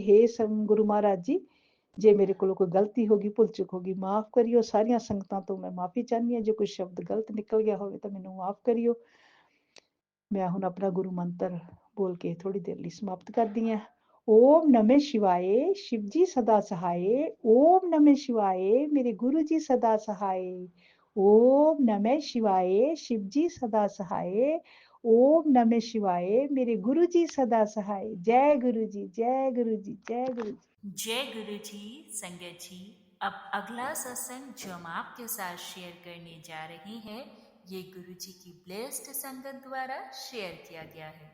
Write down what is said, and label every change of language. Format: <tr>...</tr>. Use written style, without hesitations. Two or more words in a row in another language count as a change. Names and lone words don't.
<pa>ਹੇ ਗੁਰੂ ਮਹਾਰਾਜ ਜੀ, ਜੇ ਮੇਰੇ ਕੋਲੋਂ ਕੋਈ ਗਲਤੀ ਹੋ ਗਈ, ਭੁੱਲ ਚੁੱਕ ਹੋ ਗਈ, ਮਾਫ਼ ਕਰਿਓ। ਸਾਰੀਆਂ ਸੰਗਤਾਂ ਤੋਂ ਮੈਂ ਮਾਫ਼ੀ ਚਾਹੁੰਦੀ ਹਾਂ। ਜੇ ਕੋਈ ਸ਼ਬਦ ਗਲਤ ਨਿਕਲ ਗਿਆ ਹੋਵੇ ਤਾਂ ਮੈਨੂੰ ਮਾਫ਼ ਕਰਿਓ। ਮੈਂ ਹੁਣ ਆਪਣਾ ਗੁਰੂ ਮੰਤਰ ਬੋਲ ਕੇ ਥੋੜੀ ਦੇਰ ਲਈ ਸਮਾਪਤ ਕਰਦੀ ਹਾਂ।</pa> <sa>ओम नमः शिवाय,</sa> <hi>शिव जी सदा सहाय।</hi> <sa>ओम नमः शिवाय,</sa> <hi>मेरे गुरु जी सदा सहाय।</hi> <sa>ओम नमः शिवाय,</sa> <hi>शिव जी सदा सहाय।</hi> <sa>ओम नमः शिवाय,</sa> <hi>मेरे गुरु जी सदा सहाय। जय गुरु जी, जय गुरु जी, जय गुरु जी। जय गुरु जी। संगत जी, अब अगला सत्संग जो हम आपके साथ शेयर करने जा रहे हैं, ये गुरु जी की ब्लेस्ड संगत द्वारा शेयर किया गया है।</hi>